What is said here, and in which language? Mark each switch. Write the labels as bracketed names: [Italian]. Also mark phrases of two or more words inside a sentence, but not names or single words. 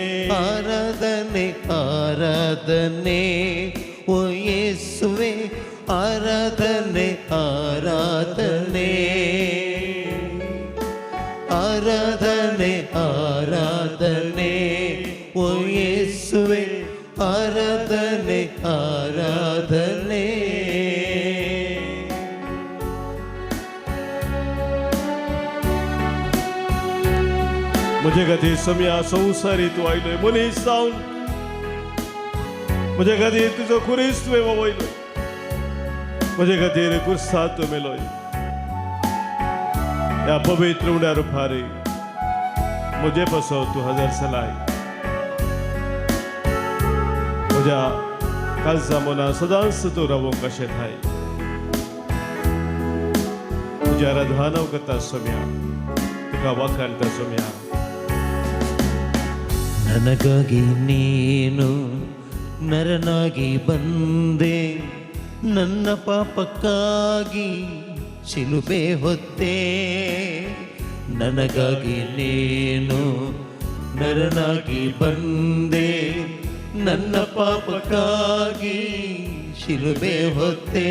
[Kannada] ಆರಾಧನೆ ಆರಾಧನೆ ಓ ಯೇಸುವೆ, ಆರಾಧನೆ ಆರಾಧನೆ. ಆರಾಧನೆ ಆರಾಧನೆ ಓ ಯೇಸುವೆ, ಆರಾಧನೆ ಆರಾಧನೆ. [Konkani] म्हजे खातीर सम्या संवसारी तूं आयलोय. मनीस जावन म्हजे खातीर तुजो खुरीस तुवें वयलोय. म्हजे खातीर कुर्सांत तूं मेलोय. ह्या पवित्र उड्या रुपार म्हजे पासो तूं हजर जालाय. म्हज्या काळजा मना सदांच तूं रावूंक कशें थाय. तुजी आराधना हांव करता सोम्या, तुका वाखाणटा सोम्या. [Kannada] ನನಗಾಗಿ ನೀನು ನರನಾಗಿ ಬಂದೆ, ನನ್ನ ಪಾಪಕ್ಕಾಗಿ ಶಿಲುಬೆ ಹೊತ್ತೆ. ನನಗಾಗಿ ನೀನು ನರನಾಗಿ ಬಂದೆ, ನನ್ನ ಪಾಪಕ್ಕಾಗಿ ಶಿಲುಬೆ ಹೊತ್ತೆ.